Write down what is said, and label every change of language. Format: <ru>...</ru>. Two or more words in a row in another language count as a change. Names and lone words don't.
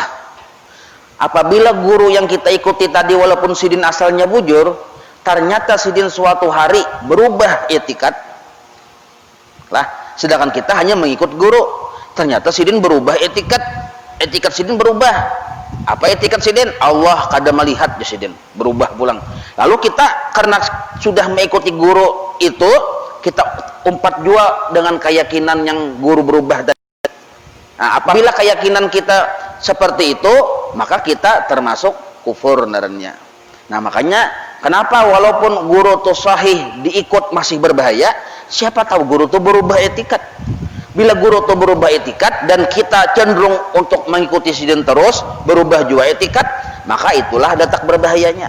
<bjn>Apabila guru yang kita ikuti tadi walaupun sidin asalnya bujur, ternyata sidin suatu hari berubah etikat lah, sedangkan kita hanya mengikut guru, ternyata sidin berubah etikat sidin berubah. Apa etikat sidin? Allah kada melihat di sidin berubah pulang. Lalu kita karena sudah mengikuti guru itu, kita umpat jua dengan keyakinan yang guru berubah tadi.</bjn> <id>Nah, apabila keyakinan kita seperti itu, maka kita termasuk kufur narannya. Nah, makanya kenapa walaupun guru itu sahih diikut masih berbahaya? Siapa tahu guru itu berubah etikat. Bila guru itu berubah etikat dan kita cenderung untuk mengikuti sidin terus, berubah juga etikat, maka itulah datak berbahayanya.</id>